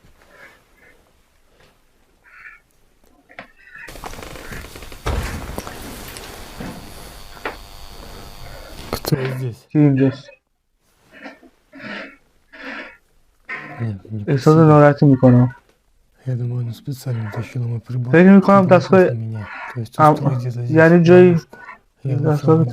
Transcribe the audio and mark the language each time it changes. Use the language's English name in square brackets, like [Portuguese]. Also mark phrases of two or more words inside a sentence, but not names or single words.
[Russian] Кто здесь? [Persian] که اینجاست [Russian] Нет, не [Persian] احساس [Russian] посидел. [Persian] ناراحتی میکنم [Russian] Я думаю, он специально утащил мой прибор. [Persian] فکر میکنم [Russian] чтобы [Persian] دستگاه [Russian] напасть на меня. То есть ام- устроить где-то здесь [Persian] یعنی جایی [Russian] ловушку. Я лучше [Persian] دستگاه [Russian] уйду.